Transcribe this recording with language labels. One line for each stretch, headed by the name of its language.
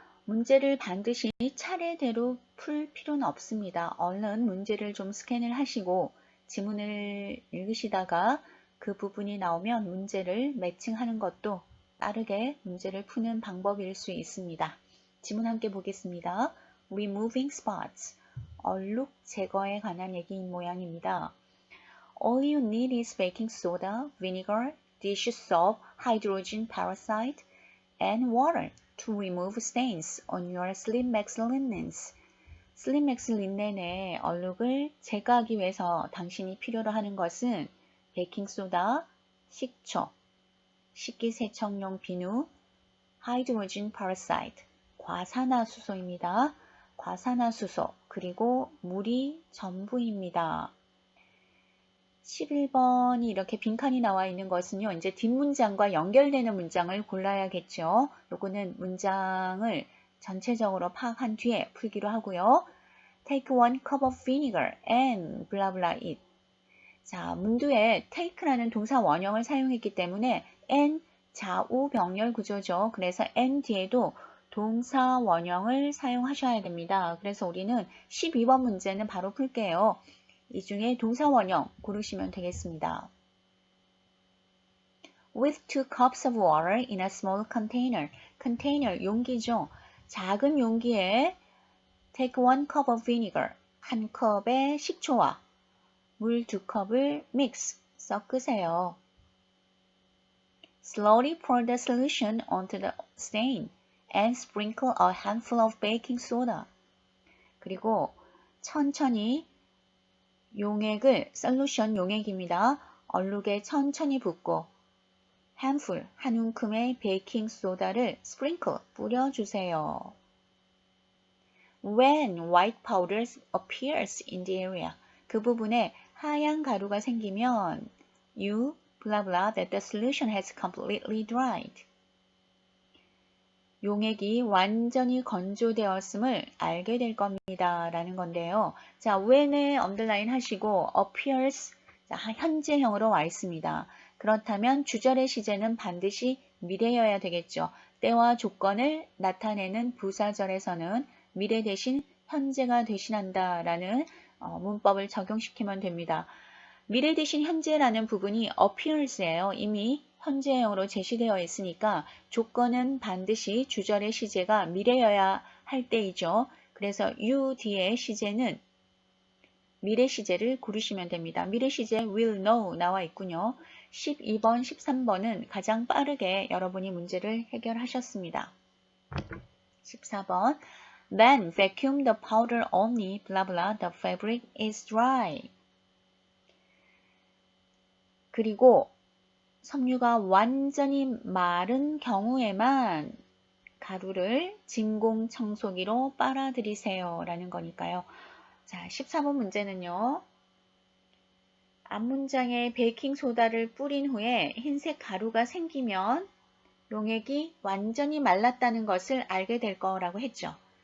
Korean: 문제를 반드시 차례대로 풀 필요는 없습니다. 얼른 문제를 좀 스캔을 하시고 지문을 읽으시다가 그 부분이 나오면 문제를 매칭하는 것도 빠르게 문제를 푸는 방법일 수 있습니다. 지문 함께 보겠습니다.
English: Removing spots.
Korean: 얼룩 제거에 관한 얘기인 모양입니다.
English: All you need is baking soda, vinegar, dish soap, hydrogen peroxide, and water to remove stains on your Slim-Max linens.
Korean: 슬림맥스 린넨의 얼룩을 제거하기 위해서 당신이 필요로 하는 것은 베이킹소다, 식초, 식기세척용 비누, 하이드로진 페로사이드, 과산화수소입니다. 과산화수소, 그리고 물이 전부입니다. 11번이 이렇게 빈칸이 나와 있는 것은요. 이제 뒷문장과 연결되는 문장을 골라야겠죠. 요거는 문장을 전체적으로 파악한 뒤에 풀기로 하고요.
English: Take 1 cup of vinegar and blah blah it.
Korean: 자, 문두에 take라는 동사 원형을 사용했기 때문에 and 좌우 병렬 구조죠. 그래서 and 뒤에도 동사 원형을 사용하셔야 됩니다. 그래서 우리는 12번 문제는 바로 풀게요. 이 중에 동사 원형 고르시면 되겠습니다.
English: With 2 cups of water in a small container.
Korean: container, 용기죠. 작은 용기에
English: take 1 cup of vinegar.
Korean: 한 컵의 식초와 물 2컵을 mix, 섞으세요.
English: Slowly pour the solution onto the stain and sprinkle a handful of baking soda.
Korean: 그리고 천천히 용액을, 솔루션 용액입니다. 얼룩에 천천히 붓고 handful, 한 움큼의 베이킹 소다를 sprinkle, 뿌려주세요.
English: When white powder appears in the area,
Korean: 그 부분에 하얀 가루가 생기면
English: you blah blah that the solution has completely dried.
Korean: 용액이 완전히 건조되었음을 알게 될 겁니다. 라는 건데요. 자, when에 언더라인 하시고 appears, 자, 현재형으로 와 있습니다. 그렇다면 주절의 시제는 반드시 미래여야 되겠죠. 때와 조건을 나타내는 부사절에서는 미래 대신 현재가 대신한다 라는 문법을 적용시키면 됩니다. 미래 대신 현재라는 부분이 appears예요. 이미 현재형으로 제시되어 있으니까 조건은 반드시 주절의 시제가 미래여야 할 때이죠. 그래서 you 뒤에 시제는 미래 시제를 고르시면 됩니다. 미래 시제 will know 나와 있군요. 12번, 13번은 가장 빠르게 여러분이 문제를 해결하셨습니다.
English: 14번 Then vacuum the powder only blah blah the fabric is dry.
Korean: 그리고 섬유가 완전히 마른 경우에만 가루를 진공 청소기로 빨아들이세요 라는 거니까요. 자, 14번 문제는요. 앞문장에 베이킹소다를 뿌린 후에 흰색 가루가 생기면 용액이 완전히 말랐다는 것을 알게 될 거라고 했죠.